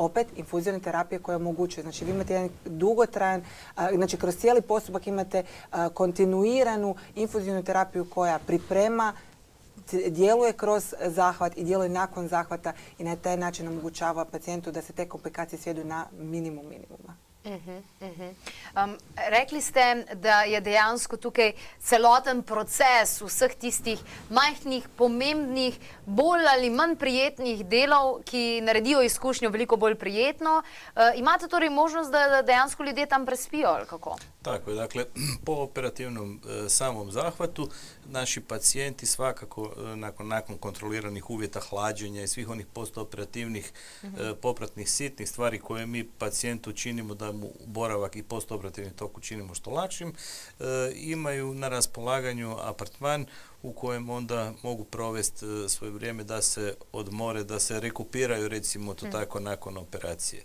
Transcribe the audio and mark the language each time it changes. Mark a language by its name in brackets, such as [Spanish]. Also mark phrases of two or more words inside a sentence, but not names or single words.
[Croatian] opet infuzijne terapije koje omogućuju. Znači vi imate jedan dugotrajan, znači kroz cijeli postupak imate kontinuiranu infuzijnu terapiju koja priprema, djeluje kroz zahvat i djeluje nakon zahvata i na taj način omogućava pacijentu da se te komplikacije svedu na minimum minimuma. [Slovenian] Rekli ste, da je dejansko tukaj celoten proces vseh tistih majhnih, pomembnih, bolj ali manj prijetnih delov, ki naredijo izkušnjo veliko bolj prijetno. Imate torej možnost, da dejansko ljudje tam prespijo, ali kako? [Croatian] Tako je, dakle, po operativnom samom zahvatu naši pacijenti svakako nakon kontroliranih uvjeta hlađenja i svih onih postoperativnih popratnih sitnih stvari koje mi pacijentu činimo da mu boravak i postoperativni tok učinimo što lakšim, imaju na raspolaganju apartman u kojem onda mogu provesti svoje vrijeme da se odmore, da se rekupiraju, recimo to tako, nakon operacije.